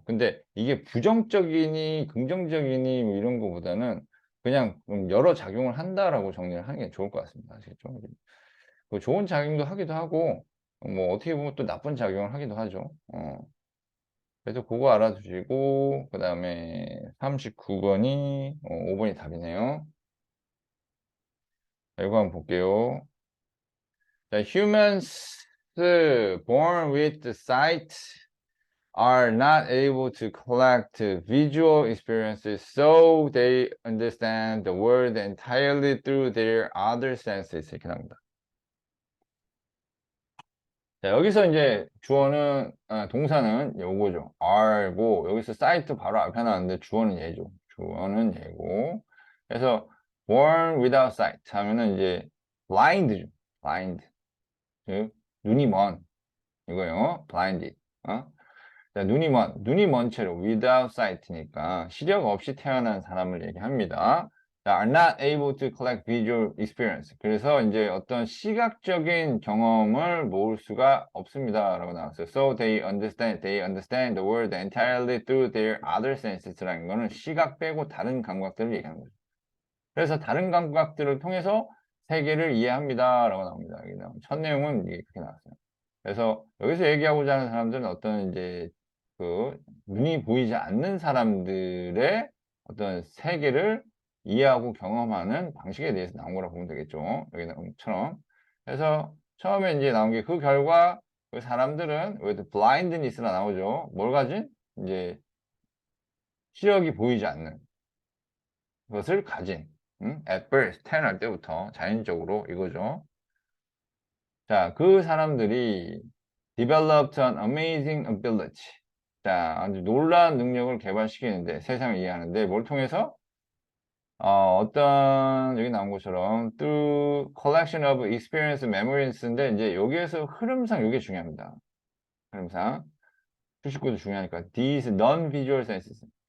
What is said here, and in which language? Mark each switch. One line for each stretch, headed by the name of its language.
Korean: 근데 이게 부정적이니 긍정적이니 뭐 이런 거보다는 그냥 여러 작용을 한다라고 정리를 하는 게 좋을 것 같습니다. 아시겠죠? 그 좋은 작용도 하기도 하고 뭐 어떻게 보면 또 나쁜 작용을 하기도 하죠. 그래서 그거 알아두시고 그 다음에 39번이 5번이 답이네요. 자, 이거 한번 볼게요.
English: 자, humans born with sight are not able to collect visual experiences, so they understand the world entirely through their other senses.
Korean: 이렇게 나옵니다. 자, 여기서 이제 주어는, 동사는 요거죠. R고, 여기서 sight 바로 앞에 나왔는데 주어는 얘죠. 주어는 얘고. 그래서
English: born without sight
Korean: 하면은 이제 blind죠. blind. 즉, 눈이 먼. 이거요. blinded. 자, 눈이 먼 채로
English: without sight
Korean: 니까 시력 없이 태어난 사람을 얘기합니다.
English: are not able to collect visual experience.
Korean: 그래서 이제 어떤 시각적인 경험을 모을 수가 없습니다. 라고 나왔어요.
English: So they understand the world entirely through their other senses
Korean: 라는 거는 시각 빼고 다른 감각들을 얘기하는 거죠. 그래서 다른 감각들을 통해서 세계를 이해합니다. 라고 나옵니다. 여기 나온 첫 내용은 이게 그렇게 나왔어요. 그래서 여기서 얘기하고자 하는 사람들은 어떤 이제 그 눈이 보이지 않는 사람들의 어떤 세계를 이해하고 경험하는 방식에 대해서 나온 거라고 보면 되겠죠. 여기 나온 것처럼. 그래서 처음에 이제 나온 게 그 결과 그 사람들은 여기도 blindness라 나오죠. 뭘 가진? 이제 시력이 보이지 않는 것을 가진. at birth, 태어날 때부터 자연적으로 이거죠. 자, 그 사람들이
English: developed an amazing ability.
Korean: 자, 아주 놀라운 능력을 개발시키는데, 세상을 이해하는데, 뭘 통해서? 어떤, 여기 나온 것처럼,
English: through collection of experience memories
Korean: 인데, 이제 여기에서 흐름상 이게 중요합니다. 흐름상. 수식구도 중요하니까.
English: These non-visual senses.